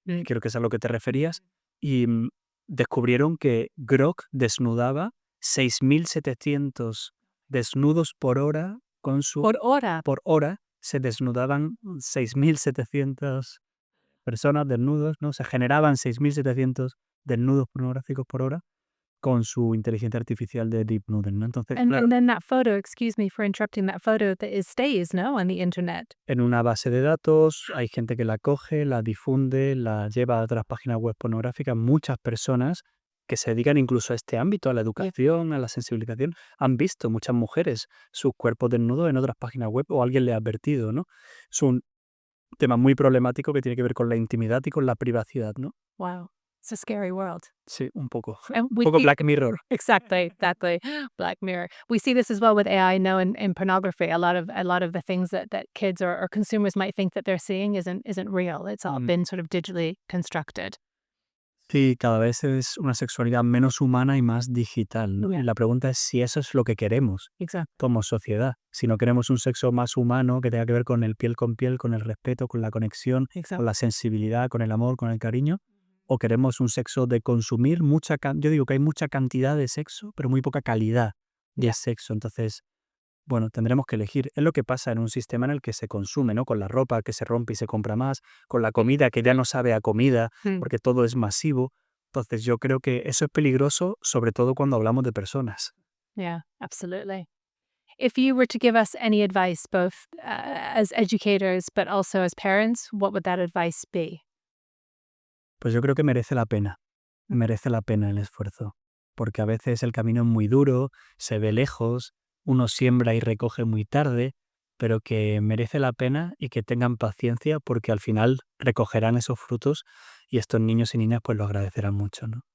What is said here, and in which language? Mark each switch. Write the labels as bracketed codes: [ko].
[es] creo que es a lo que te referías, y descubrieron que Grok desnudaba 6.700 desnudos por hora con su... Por hora. Por hora se desnudaban 6.700 personas desnudos, ¿no? Se generaban 6.700 desnudos pornográficos por hora con su inteligencia artificial de Deep Noodle, ¿no? Entonces, claro, [en] And then that photo, excuse me for interrupting, that photo that is stays, no, on the internet. [es] en una base de datos hay gente que la coge, la difunde, la lleva a otras páginas web pornográficas. Muchas personas que se dedican incluso a este ámbito, a la educación, a la sensibilización, han visto muchas mujeres sus cuerpos desnudos en otras páginas web o alguien les ha advertido, ¿no? Es un tema muy problemático que tiene que ver con la intimidad y con la privacidad, ¿no? [en] Wow. It's a scary world. [es] Sí, un poco. [en] And [es] Un [en] we [es] poco [en] see- [es] Black Mirror. [en] Exactly. Black Mirror. We see this as well with AI, no, in pornography. A lot of the things that kids or consumers might think that they're seeing isn't real. It's all been sort of digitally constructed. [es] Sí, cada vez es una sexualidad menos humana y más digital, ¿no? [en] Yeah. [es] Y la pregunta es si eso es lo que queremos [en] Exactly. [es] como sociedad. Si no queremos un sexo más humano que tenga que ver con el piel, con el respeto, con la conexión, con [en] Exactly. [es] la sensibilidad, con el amor, con el cariño, o queremos un sexo de consumir yo digo que hay mucha cantidad de sexo, pero muy poca calidad de sexo. Entonces, bueno, tendremos que elegir. Es lo que pasa en un sistema en el que se consume, ¿no? Con la ropa que se rompe y se compra más, con la comida que ya no sabe a comida, porque todo es masivo. Entonces, yo creo que eso es peligroso, sobre todo cuando hablamos de personas. [en] Yeah, absolutely. If you were to give us any advice, both as educators but also as parents, what would that advice be? [es] Pues yo creo que merece la pena el esfuerzo, porque a veces el camino es muy duro, se ve lejos, uno siembra y recoge muy tarde, pero que merece la pena y que tengan paciencia porque al final recogerán esos frutos y estos niños y niñas pues lo agradecerán mucho, ¿no?